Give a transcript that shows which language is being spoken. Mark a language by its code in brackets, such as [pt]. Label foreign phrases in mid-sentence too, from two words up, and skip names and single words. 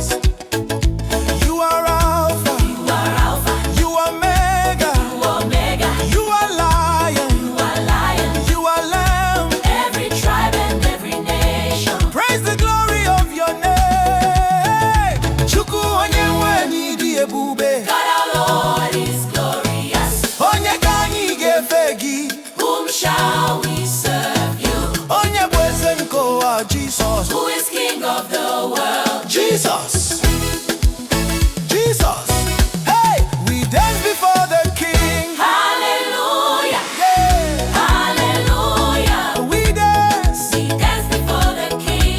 [en] You are Alpha, You are Alpha, you are Omega, Omega. you are Lion, You are Lion, you are Lamb. every tribe and every nation. Praise the glory of your name. [ig] Chukwu onye nwe n'ịdị ebube. [en] God our Lord is glorious. [ig] Onye ka anyị ga-efe gị. [en] Whom shall we serve you? [ig] Onye bụ eze nke ụwa, [en] Jesus. Who is King of the world? Jesus. Jesus. Hey, we dance before the King. Hallelujah, Yeah. hallelujah. We dance, We dance before the King.